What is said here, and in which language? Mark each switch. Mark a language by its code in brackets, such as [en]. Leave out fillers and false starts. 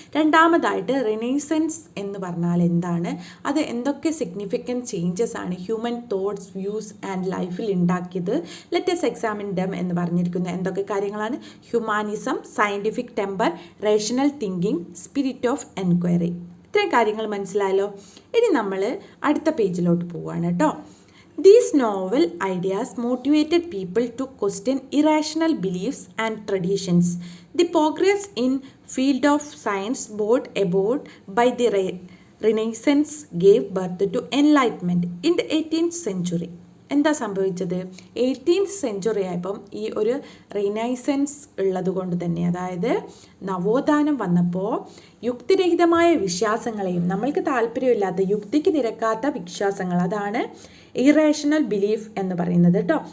[ml] രണ്ടാമതായിട്ട് റിനൈസൻസ് എന്ന് പറഞ്ഞാൽ എന്താണ്, അത് എന്തൊക്കെ സിഗ്നിഫിക്കൻറ്റ് ചേഞ്ചസ് ആണ് ഹ്യൂമൻ തോട്ട്സ്, വ്യൂസ് ആൻഡ് ലൈഫിൽ ഉണ്ടാക്കിയത്. [en] let's examine them [ml] എന്ന് പറഞ്ഞിരിക്കുന്ന എന്തൊക്കെ കാര്യങ്ങളാണ്? Humanism, scientific temper, rational thinking, spirit of enquiry. ഇത്രയും കാര്യങ്ങൾ മനസ്സിലായല്ലോ. ഇനി നമ്മൾ അടുത്ത പേജിലോട്ട് പോവുകയാണ് കേട്ടോ. [en] These novel ideas motivated people to question irrational beliefs and traditions. The progress in field of science brought about by the Renaissance gave birth to Enlightenment in the 18th century. [ml] എന്താ സംഭവിച്ചത്? 18th സെഞ്ച്വറി ആയപ്പം ഈ ഒരു renaissance ഉള്ളത് കൊണ്ട് തന്നെ, അതായത് നവോത്ഥാനം വന്നപ്പോൾ യുക്തിരഹിതമായ വിശ്വാസങ്ങളെയും നമ്മൾക്ക് താല്പര്യമില്ലാത്ത യുക്തിക്ക് നിരക്കാത്ത വിശ്വാസങ്ങൾ, അതാണ് ഇറേഷണൽ ബിലീഫ് എന്ന് പറയുന്നത് കേട്ടോ.